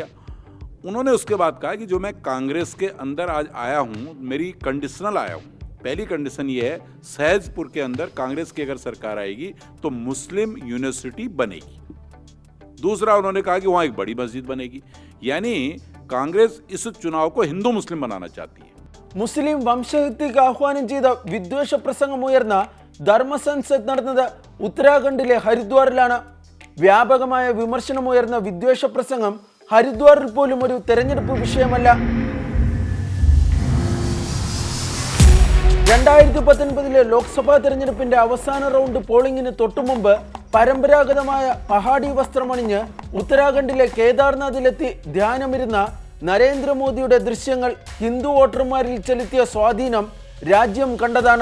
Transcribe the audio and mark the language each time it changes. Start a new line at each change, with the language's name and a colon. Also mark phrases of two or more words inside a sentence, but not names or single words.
Hindi: उन्होंने उसके बाद कहा कि जो मैं कांग्रेस के अंदर आज आया हूँ, मेरी कंडीशनल आया हूँ. पहली कंडीशन ये है, सहजपुर के अंदर कांग्रेस की अगर सरकार आएगी तो मुस्लिम यूनिवर्सिटी बनेगी. दूसरा उन्होंने कहा कि वहाँ एक बड़ी मस्जिद बनेगी. यानी कांग्रेस इस चुनाव को हिंदू मुस्लिम बनाना चाहती है.
Malayalam: മുസ്ലിം വംശഹത്യക്ക് ആഹ്വാനം ചെയ്ത വിദ്വേഷ പ്രസംഗമുയർന്ന ധർമ്മസൻസദ് നടന്നത് ഉത്തരാഖണ്ഡിലെ ഹരിദ്വാറിലാണ്. വ്യാപകമായ വിമർശനമുയർന്ന വിദ്വേഷ പ്രസംഗം ഹരിദ്വാറിൽ പോലും ഒരു തെരഞ്ഞെടുപ്പ് വിഷയമല്ല. 2019 ലോക്സഭാ തെരഞ്ഞെടുപ്പിന്റെ അവസാന റൗണ്ട് പോളിംഗിന് തൊട്ടുമുമ്പ് പരമ്പരാഗതമായ പഹാഡി വസ്ത്രമണിഞ്ഞ് ഉത്തരാഖണ്ഡിലെ കേദാർനാഥിലെത്തി ധ്യാനമിരുന്ന നരേന്ദ്രമോദിയുടെ ദൃശ്യങ്ങൾ ഹിന്ദു വോട്ടർമാരിൽ ചെലുത്തിയ സ്വാധീനം രാജ്യം കണ്ടതാണ്.